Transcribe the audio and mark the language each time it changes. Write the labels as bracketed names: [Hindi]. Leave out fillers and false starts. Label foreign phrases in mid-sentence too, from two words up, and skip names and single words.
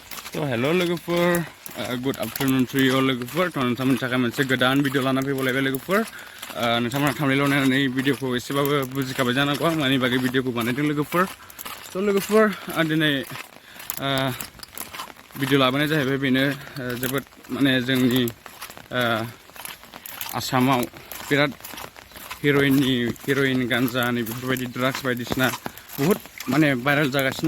[English] So hello lwgwpwr, good afternoon to you all lwgwpwr. [Bodo] नोंथांमोननि थाखाय मोनसे गोदान भिडिअ लाना फैबावलायबाय लwgwpwr. नोंथांमोना थांनायल' नायनानै भिडिअखौ एसेबाबो बुजिखाबाय जानांगौ आं मानि बागै भिडिअखौ बानायदों लwgwpwr. So लwgwpwr आं दिनै भिडिअ लाबोनाय जाहैबाय बेनो जोबोद माने जोंनि आसामाव बिराद हेर'इन गान्जा बेफोरबायदि ड्राग्स बायदिसिना बहुत माने भाइरेल जागासिनो